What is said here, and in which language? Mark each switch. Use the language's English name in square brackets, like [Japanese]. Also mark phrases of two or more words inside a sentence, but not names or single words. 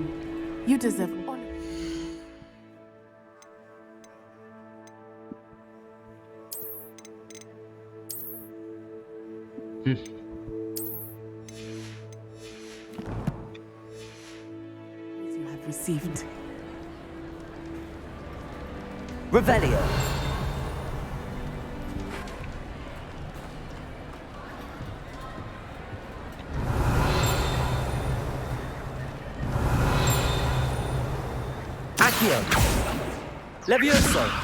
[English] You deserve honor. You have received. Revelio. Accio. Levioso.